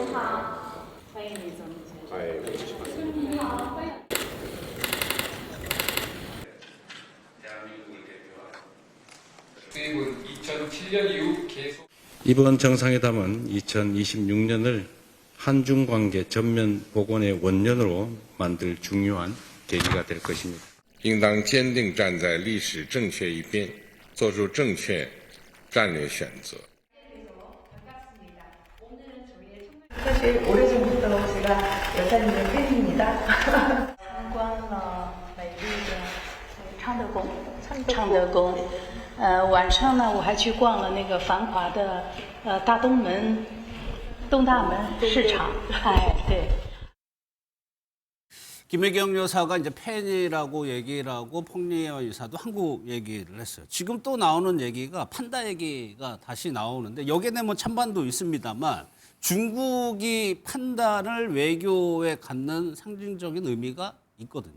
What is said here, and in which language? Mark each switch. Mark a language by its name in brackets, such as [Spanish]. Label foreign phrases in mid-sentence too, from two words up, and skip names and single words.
[Korean] 수입은 2007년 이후 계속 이번 정상회담은 2026년을 한중 관계 전면 복원의 원년으로 만들 중요한 계기가 될 것입니다. [Chinese] 应当坚定站在历史正确一边，做出正确战略选择。 [Korean] 사실 오래전부터 제가 여사님의 팬입니다. [Chinese] 参观了美丽的昌德宫，昌德宫。晚上呢，我还去逛了那个繁华的大东门、东大门市场。哎，对。 [Korean] 김혜경 여사가 이제 팬이라고 얘기를 하고 펑리현 여사도 한국 얘기를 했어요. 지금 또 나오는 얘기가 판다 얘기가 다시 나오는데 여기에 뭐 찬반도 있습니다만 중국이 판다를 외교에 갖는 상징적인 의미가 있거든요.